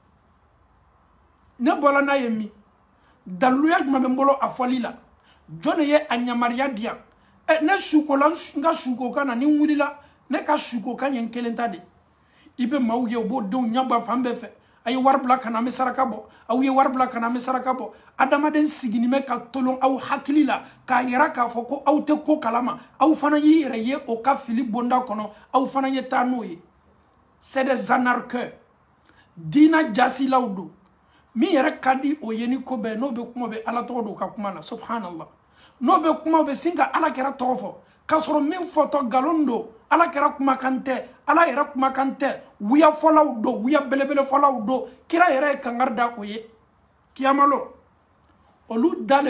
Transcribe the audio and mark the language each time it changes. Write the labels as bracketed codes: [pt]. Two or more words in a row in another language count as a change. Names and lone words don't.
[bm] ne bɔra n'a ye min daluya jumɛn bɛ n bolo a fɔli la jɔn de ye a yamaruya di yan ne sukola n ka suko kan na ni n wulila ne ka suko kan ye n kelen ta de i bɛ maaw ye u b'o denw ɲɛbɔ fan bɛɛ fɛ a ye wari bila ka na an bɛ saraka bɔ aw ye wari bila ka na an bɛ saraka bɔ adamaden sigini bɛ ka tolon aw hakili la k'a yira k'a fɔ ko aw tɛ ko kalama aw fana y'i yɛrɛ ye o ka fili bonda kɔnɔ aw fana ye taa n'o ye [fr] c'est des anarcheurs [bm] diina jasilaw don min yɛrɛ ka di o ye ni ko bɛɛ n'o bɛ kuma bɛ ala tɔgɔ don ka kuma la subhanallah n'o bɛ kuma bɛ sin ka ala kɛra tɔgɔ fɔ k'a sɔrɔ min fɔtɔ nkalon don ala kɛra kumakan tɛ ala yɛrɛ kumakan tɛ wuya fɔlaw don wuya belebele fɔlaw don kira yɛrɛ ye kangari da o ye kiyamalo olu da